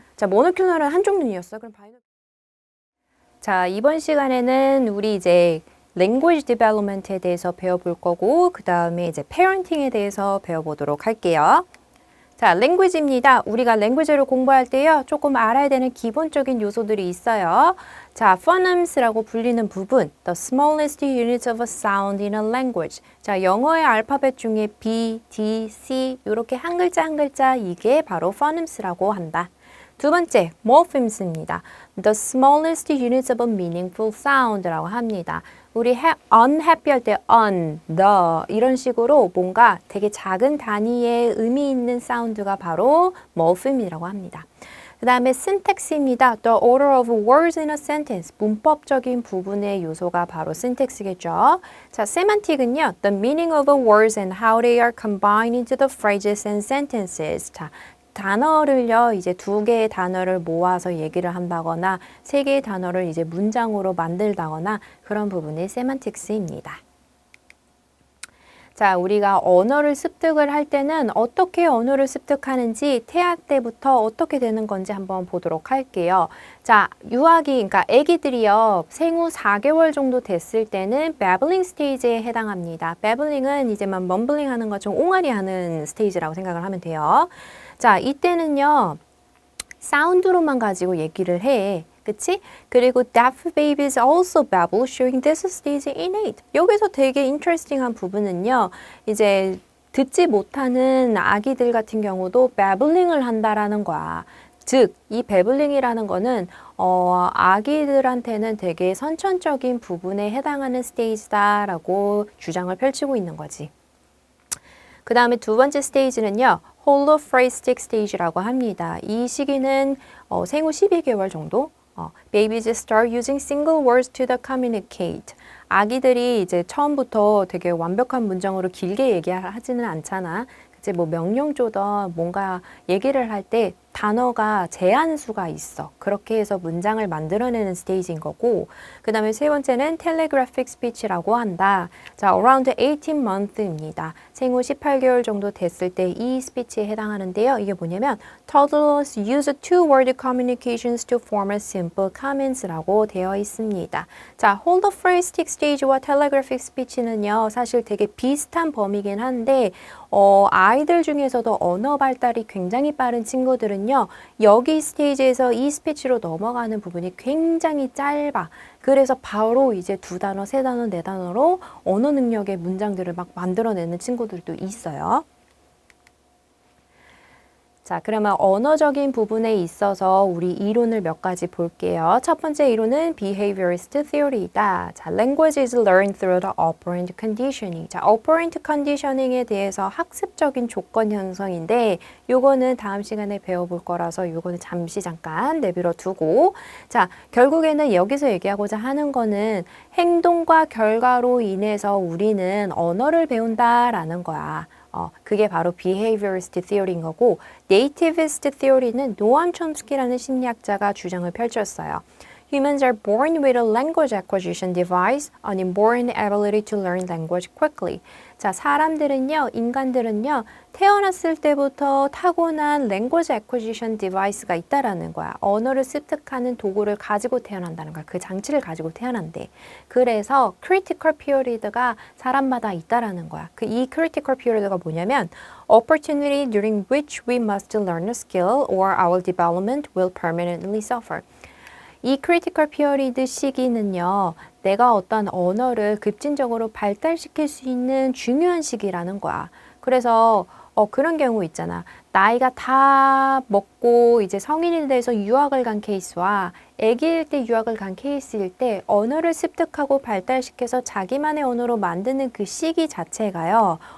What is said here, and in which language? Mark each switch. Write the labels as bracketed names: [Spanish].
[Korean] 자, monocular은 한쪽 눈이었어. 그럼 자, 이번 시간에는 우리 이제 language development에 대해서 배워볼 거고 그 다음에 이제 parenting에 대해서 배워보도록 할게요. 자, language입니다. 우리가 language를 공부할 때요. 조금 알아야 되는 기본적인 요소들이 있어요. 자, phonems라고 불리는 부분, [English] the smallest units of a sound in a language. [Korean] 자, 영어의 알파벳 중에 B, D, C 이렇게 한 글자 한 글자 이게 바로 phonems라고 한다. 두 번째, morphems입니다. [English] The smallest units of a meaningful sound라고 [Korean] 합니다. 우리 unhappy 할 때 the 이런 식으로 뭔가 되게 작은 단위의 의미 있는 사운드가 바로 morphem이라고 합니다. 그 다음에 syntax입니다. [English] The order of words in a sentence. [Korean] 문법적인 부분의 요소가 바로 syntax겠죠. 자, semantic은요. [English] The meaning of words and how they are combined into the phrases and sentences. [Korean] 자, 단어를요, 이제 두 개의 단어를 모아서 얘기를 한다거나 세 개의 단어를 이제 문장으로 만들다거나 그런 부분이 세만틱스입니다. 자, 우리가 언어를 습득을 할 때는 어떻게 언어를 습득하는지 태아 때부터 어떻게 되는 건지 한번 보도록 할게요. 자, 유아기, 그러니까 아기들이요, 생후 4개월 정도 됐을 때는 babbling 스테이지에 해당합니다. babbling은 이제 막 멈블링 하는 것처럼 옹알이 하는 스테이지라고 생각을 하면 돼요. 자, 이때는요, 사운드로만 가지고 얘기를 해. 그치? 그리고 [English] deaf babies also babble, showing this stage innate. [Korean] 여기서 되게 interesting한 부분은요, 이제 듣지 못하는 아기들 같은 경우도 babbling을 한다라는 거야. 즉, 이 babbling이라는 거는 아기들한테는 되게 선천적인 부분에 해당하는 스테이지다라고 주장을 펼치고 있는 거지. 그 다음에 두 번째 스테이지는요. holophrastic stage라고 합니다. 이 시기는 생후 12개월 정도 [English] babies start using single words to the communicate. [Korean] 아기들이 이제 처음부터 되게 완벽한 문장으로 길게 얘기하지는 않잖아. 이제 뭐 명령조던 뭔가 얘기를 할 때 단어가 제한수가 있어. 그렇게 해서 문장을 만들어내는 스테이지인 거고 그 다음에 세 번째는 telegraphic speech라고 한다. 자, [English] around 18month [Korean] 입니다. 생후 18개월 정도 됐을 때 이 스피치에 해당하는데요. 이게 뭐냐면 [English] toddlers use two-word communications to form a simple comments라고 [Korean] 되어 있습니다. 자, holophrastic stage와 telegraphic speech는요. 사실 되게 비슷한 범위긴 한데 아이들 중에서도 언어 발달이 굉장히 빠른 친구들은요. 여기 스테이지에서 이 스피치로 넘어가는 부분이 굉장히 짧아. 그래서 바로 이제 두 단어, 세 단어, 네 단어로 언어 능력의 문장들을 막 만들어내는 친구들도 있어요. 자, 그러면 언어적인 부분에 있어서 우리 이론을 몇 가지 볼게요. 첫 번째 이론은 behaviorist theory이다. [English] 자, language is learned through the operant conditioning. [Korean] 자, operant conditioning에 대해서 학습적인 조건 형성인데 요거는 다음 시간에 배워볼 거라서 요거는 잠시 잠깐 내버려 두고 자, 결국에는 여기서 얘기하고자 하는 거는 행동과 결과로 인해서 우리는 언어를 배운다라는 거야. 그게 바로 behaviorist theory인 거고 nativist theory는 노암 촘스키라는 심리학자가 주장을 펼쳤어요. [English] Humans are born with a language acquisition device, an inborn ability to learn language quickly. [Korean] 자, 사람들은요, 인간들은요, 태어났을 때부터 타고난 language acquisition device가 있다라는 거야. 언어를 습득하는 도구를 가지고 태어난다는 거야. 그 장치를 가지고 태어난대. 그래서 critical period가 사람마다 있다라는 거야. 이 critical period가 뭐냐면 [English] opportunity during which we must learn a skill or our development will permanently suffer. [Korean] 이 크리티컬 피어리드 시기는요. 내가 어떤 언어를 급진적으로 발달시킬 수 있는 중요한 시기라는 거야. 그래서 그런 경우 있잖아. 나이가 다 먹고 이제 성인이 돼서 유학을 간 케이스와 아기일 때 유학을 간 케이스일 때 언어를 습득하고 발달시켜서 자기만의 언어로 만드는 그 시기 자체가요.